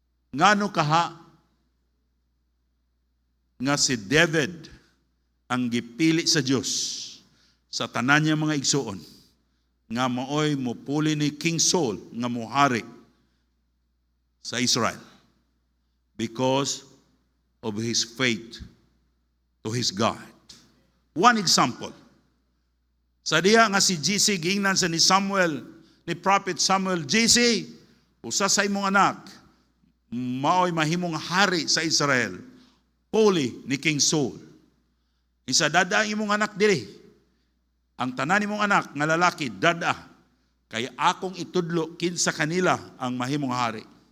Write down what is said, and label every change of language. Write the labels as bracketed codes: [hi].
[ceb] Ngano kaha nga si David ang gipili sa Dios sa tanan niya mga igsuon nga maoy mopuli ni King Saul nga mohari sa Israel? [en] Because of his faith to his God. One example. [ceb] Sa diha nga si JC giingnan sa ni Samuel, ni Prophet Samuel, JC, usa sa imong anak, maoy mahimong hari sa Israel, puli ni King Saul. Isa dada ang imong anak diri. Ang tanan nimong anak nga lalaki, dada, kay akong itudlo kinsa kanila ang mahimong hari.